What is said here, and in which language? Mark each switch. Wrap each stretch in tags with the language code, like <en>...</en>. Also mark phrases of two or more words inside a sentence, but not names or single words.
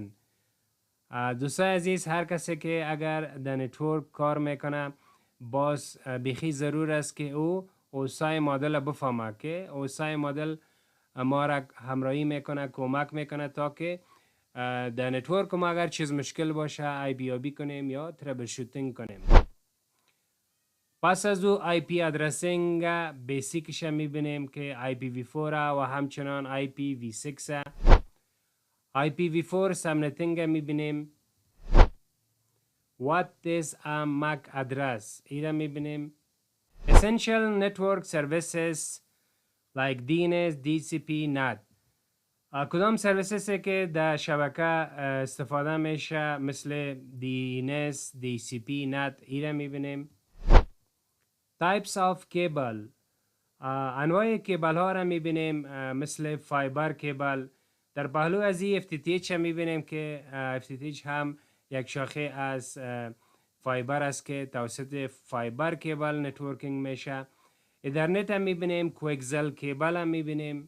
<fa>دوستای عزیز، هر کسی که اگر در نتورک کار میکنه باز بیخی ضرور است که او OSI مدل بفهمه که OSI مدل ما را همراهی میکنه، کمک میکنه تا که در نتورک ما اگر چیز مشکل باشه IPOB کنیم یا</fa> <en>trouble shooting</en> <fa>کنیم. پس از او</fa> <en>IP addressing</en> <fa>بیسیکش میبینیم که IPv4 و همچنان IPv6.</fa> <en>IPv4 subnetting</en> <fa>میبینیم.</fa> <en>What is a MAC address</en> <fa>ایره میبینیم.</fa> <en>Essential network services like DNS, DCP, NAT.</en> <fa>کدام سرویسز که در شبکه استفاده میشه مثل DNS, DCP, NAT ایره میبینیم.</fa> <en>Types of cable.</en> <fa>انواع کیبل ها را میبینیم مثل</fa> <en>fiber cable.</en> <fa>در پهلو از این FTTH میبینیم که FTTH هم یک شاخه از فایبر است که توسط</fa> <en>fiber cable networking</en> <fa>میشه. ایترنت هم میبینیم.</fa> <en>coaxial cable</en> <fa>هم میبینیم.</fa>